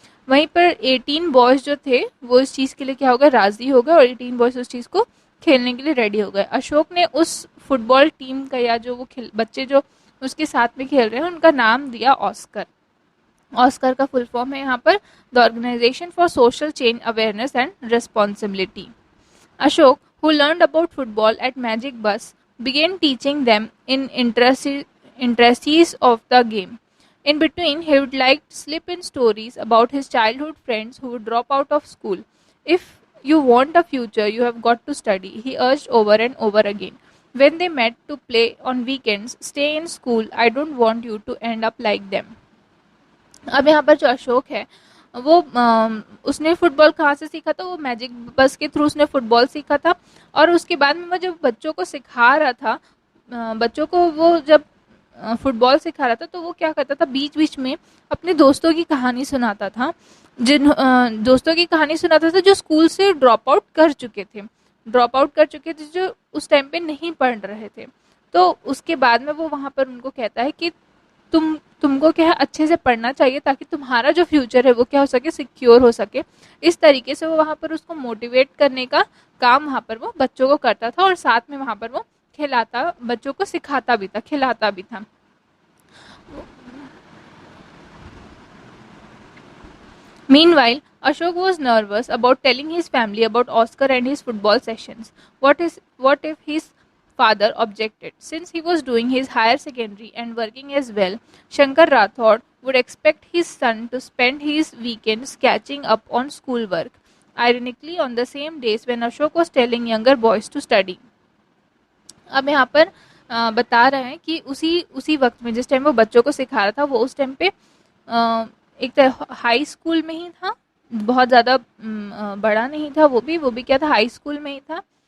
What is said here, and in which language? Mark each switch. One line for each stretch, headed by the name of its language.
Hindi: वहीं पर 18 बॉयज़ जो थे वो इस चीज़ के लिए क्या हो गए, राज़ी हो गए, और 18 बॉयज़ उस चीज़ को खेलने के लिए रेडी हो गए। अशोक ने उस फुटबॉल टीम का, या जो वो बच्चे जो उसके साथ में खेल रहे हैं, उनका नाम दिया ऑस्कर। ऑस्कर का फुल फॉर्म है यहाँ पर the organisation for social change awareness and responsibility.
English: Ashok, who learned about football at Magic Bus, began teaching them in intricacies of the game. In between, he would like to slip in stories about his childhood friends who would drop out of school. If you want a future, you have got to study, he urged over and over again. When they met to play on weekends, stay in school, I don't want you to end up like them.
Hindi: अब यहाँ पर जो अशोक है वो उसने football कहाँ से सीखा था, वो मैजिक बस के थ्रू उसने फुटबॉल सीखा था। और उसके बाद में वो जब बच्चों को सिखा रहा था, बच्चों को वो जब फुटबॉल सिखा रहा था, तो वो क्या करता था, बीच बीच में अपने दोस्तों की कहानी सुनाता था, दोस्तों की कहानी सुनाता था जो स्कूल से ड्रॉप आउट कर चुके थे, जो उस टाइम पे नहीं पढ़ रहे थे। तो उसके बाद में वो वहाँ पर उनको कहता है कि तुमको क्या है, अच्छे से पढ़ना चाहिए ताकि तुम्हारा जो फ्यूचर है वो क्या हो सके, सिक्योर हो सके। इस तरीके से वो वहाँ पर उसको मोटिवेट करने का काम वहाँ पर वो बच्चों को करता था, और साथ में वहाँ पर वो खिलाता, बच्चों को सिखाता भी था, खिलाता भी था।
English: Meanwhile, Ashok was nervous about telling his family about Oscar and his football sessions. What if his father objected? Since he was doing his higher secondary and working as well, Shankar Rathod would expect his son to spend his weekends catching up on schoolwork. Ironically, on the same days when Ashok was telling younger boys to study.
Hindi: अब यहाँ पर बता रहे हैं कि उसी उसी वक्त में जिस टाइम वो बच्चों को सिखा रहा था, वो उस टाइम पे एक तो हाई स्कूल में ही था, बहुत ज़्यादा बड़ा नहीं था, वो भी क्या था, हाई स्कूल में ही था।